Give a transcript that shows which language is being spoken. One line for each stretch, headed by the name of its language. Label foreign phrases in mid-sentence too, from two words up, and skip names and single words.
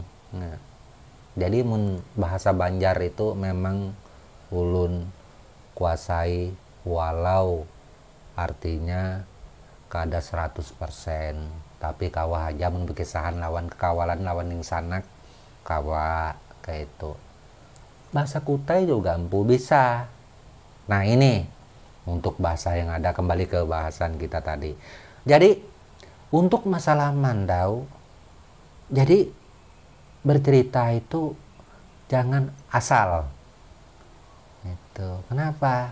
Banjar: Nah, jadi bahasa Banjar itu memang ulun kuasai, walau artinya kada 100%, tapi kawah aja mun berkisahan lawan kekawalan lawan yang sanak kawah kayak itu.
Indonesian: Bahasa Kutai juga Empu bisa. Nah ini untuk bahasa yang ada, kembali ke bahasan kita tadi. Jadi untuk masalah Mandau, jadi bercerita itu jangan asal. Itu kenapa?